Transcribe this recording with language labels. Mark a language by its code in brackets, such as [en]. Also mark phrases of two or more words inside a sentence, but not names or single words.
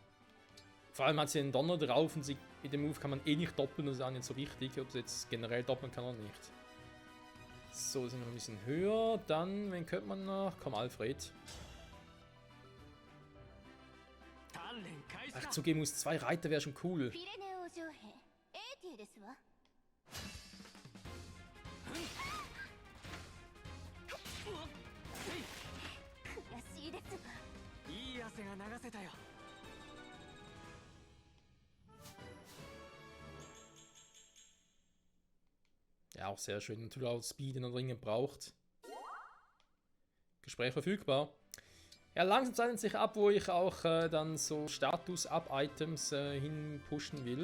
[de] Vor allem hat sie einen Donner drauf und sie in dem Move kann man eh nicht doppeln, das ist auch nicht so wichtig, ob es jetzt generell doppeln kann oder nicht. So, sind wir ein bisschen höher. Dann, wen könnte man noch? Komm, Alfred. Ach, zugeben muss, 2 Reiter wäre schon cool. [ja] フィレネ王女兵エーティエですわ。悔しいですわ。いい汗が流せたよ。 [de] Ja, auch sehr schön. Natürlich auch Speed, den er dringend braucht. Gespräch verfügbar. Ja, langsam zeichnet sich ab, wo ich auch dann so Status-Up-Items hin pushen will.